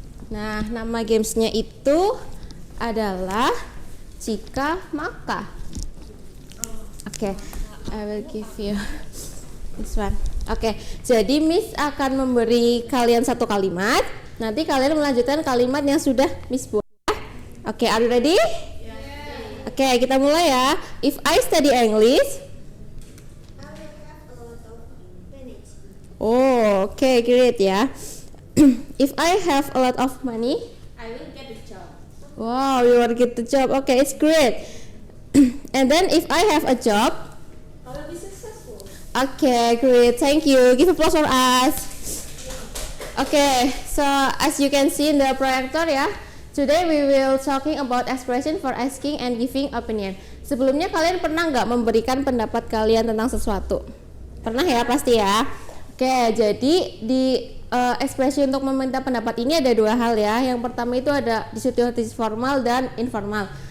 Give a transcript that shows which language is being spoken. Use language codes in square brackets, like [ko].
[id] Nah, nama gamesnya itu adalah Jika Maka. [en] Oke, I will give you this one. [id] Oke, jadi Miss akan memberi kalian satu kalimat. Nanti kalian melanjutkan kalimat yang sudah Miss buat. Oke, [en] are you ready? Yeah. Oke, [id] kita mulai ya. [en] If I study English. Oh, oke, great ya. If I have a lot of money, I will get a job. wow, you will get the job. Okay, it's great. And then if I have a job, I will be successful. okay, great. Thank you. Give applause for us. Okay, so as you can see in the projector ya. Today we will talking about expression for asking and giving opinion. [id] Sebelumnya kalian pernah nggak memberikan pendapat kalian tentang sesuatu? Pernah ya pasti ya. Oke, jadi di ekspresi untuk meminta pendapat ini ada dua hal ya. Yang pertama itu ada di situasi formal dan informal.